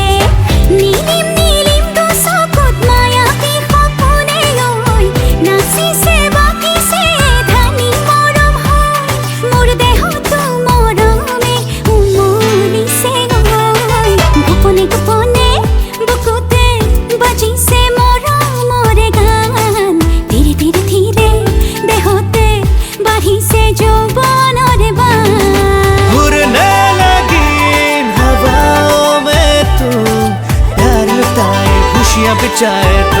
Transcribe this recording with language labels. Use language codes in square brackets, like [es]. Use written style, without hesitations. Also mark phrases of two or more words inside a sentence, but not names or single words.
[as] নীলিম নীলিম দুচকুত মায়াবী সপোনে ঐ, নাচিছে বাকিছে ধানি মৰম হৈ, মোৰ দেহতো মৰমে উমলিছে ঐ। গোপনে গোপনে বুকুতে বাজিছে মৰমৰে গান, ধীৰে ধীৰে ধীৰে দেহতে বাঢ়িছে যৌৱনৰে বান। [hi] उड़ने लगी इन हवाओं में तू, प्यार लुटाए खुशियाँ बिछाए